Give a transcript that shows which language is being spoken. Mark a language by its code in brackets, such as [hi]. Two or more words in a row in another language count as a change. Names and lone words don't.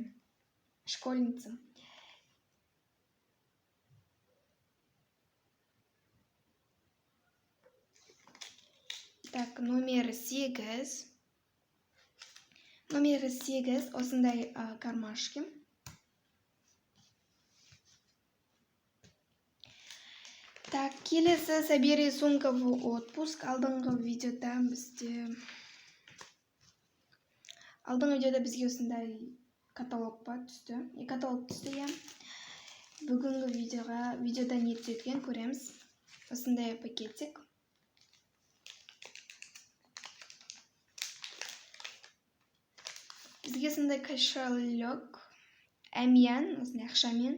[ru] Школьница. Так, номер 8. [kk] Номері 8 осындай кармашки. [ru] Так, келесі собери сумка в отпуск. [kk] Алдыңғы видеода бізде Алдыңғы видеода бізге осындай каталог түсті. Каталог түсті, иә. Бүгінгі видеода не түседі екен көреміз. Осындай пакетик. Бізге осындай кошелек, әмиян, осындай ақшамен.